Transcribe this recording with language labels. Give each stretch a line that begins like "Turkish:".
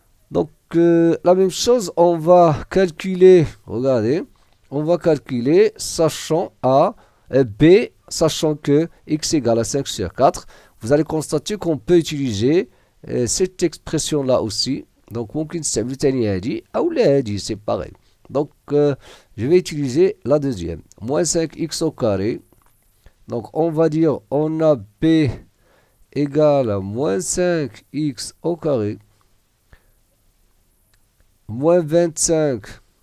French: Donc, la même chose, on va calculer, regardez, on va calculer sachant B, sachant que x égale à 5 sur 4. Vous allez constater qu'on peut utiliser cette expression-là aussi.
Arabic: Donc, ممكن نستعمل تاني هذه أو لا هذه,
French: c'est pareil. Donc, je vais utiliser la deuxième. Moins 5x au carré. Donc, on va dire, on a b égale à moins 5x au carré. Moins 25.